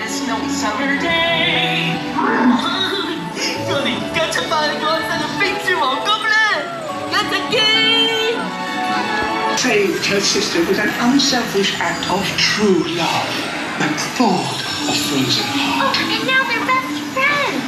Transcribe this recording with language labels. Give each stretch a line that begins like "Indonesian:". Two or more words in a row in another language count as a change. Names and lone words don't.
English: on summer day.
Cantonese: 我哋而家出發去安身嘅冰雪王國啦！一齊見。
English: Saved her sister with an unselfish act of true love that thawed a frozen heart. Oh, and now they're best friends.